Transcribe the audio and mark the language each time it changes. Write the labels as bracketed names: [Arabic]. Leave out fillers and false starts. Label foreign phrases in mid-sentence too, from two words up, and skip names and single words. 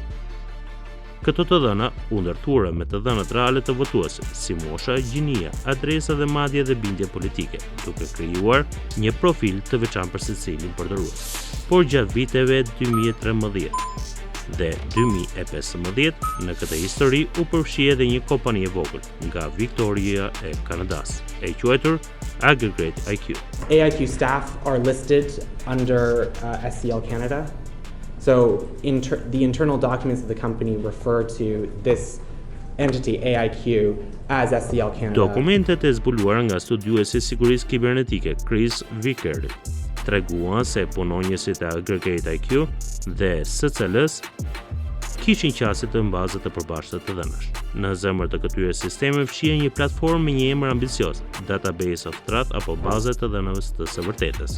[Albanian] Këto të dhëna u ndërtuara me të dhënat reale të votuesit, si mosha, gjinia, adresa dhe madje edhe bindje politike, duke krijuar një profil të veçantë për secilin përdorus. Por gjatë viteve 2013 dhe 2015 në këtë histori u përfshi edhe një kompani e vogël nga Victoria e Kanadas, e quajtur Aggregate IQ. [English] AIQ staff are listed under SCL Canada. So the internal documents of the company refer to this entity, AIQ, as SCL Canada. [Albanian] Dokumentet e zbuluara nga studiuesi sigurisë kibernetike Chris Vickers treguan se punonjësit e Aggregate IQ dhe SCL-s kishin qasje të mbazë të përbashkëta të dhënash. Në zemër të këtyre sistemeve fshihen një platformë me një emër ambicioz, Database of Truth apo baza të dhënave të së vërtetës.